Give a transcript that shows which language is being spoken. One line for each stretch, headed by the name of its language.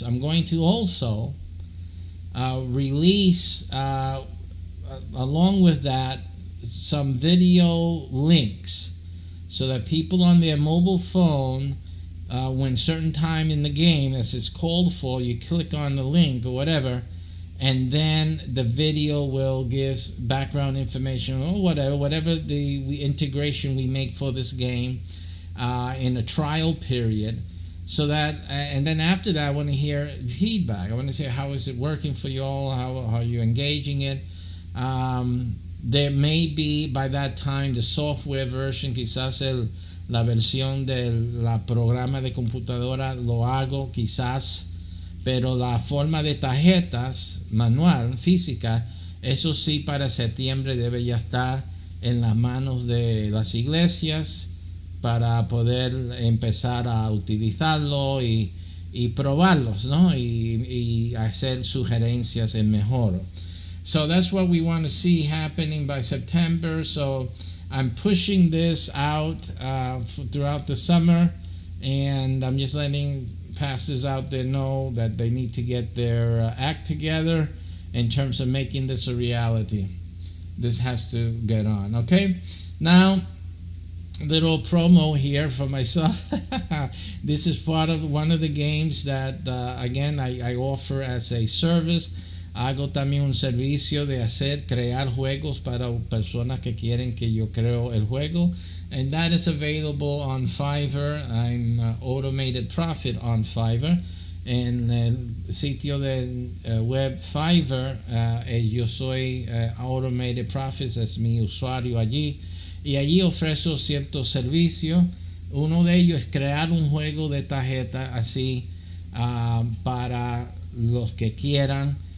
English: I'm going to also release, along with that, some video links, so that people on their mobile phone, when certain time in the game, as it's called for, you click on the link or whatever, and then the video will give background information or whatever the integration we make for this game. In a trial period, so that and then after that I want to hear feedback. I want to say, how is it working for you all? How are you engaging it? There may be by that time the software version,
Spanish: quizás la versión del programa de computadora lo hago quizás, pero la forma de tarjetas manual, física, eso sí para septiembre debe ya estar en las manos de las iglesias, para poder empezar a utilizarlo y probarlos, ¿no? Y hacer sugerencias en mejor.
English: So that's what we want to see happening by September. So I'm pushing this out throughout the summer, and I'm just letting pastors out there know that they need to get their act together in terms of making this a reality. This has to get on, okay? Now, little promo here for myself. This is part of one of the games that again I offer as a service.
Spanish: Hago también un servicio de crear juegos para personas que quieren que yo creo el juego,
English: and that is available on Fiverr. I'm Automated Profit on Fiverr.
Spanish: En el sitio de web Fiverr, yo soy Automated Profits, es mi usuario allí. Y allí ofrezco ciertos servicios Uno de ellos es crear un juego de tarjeta así para los que quieran.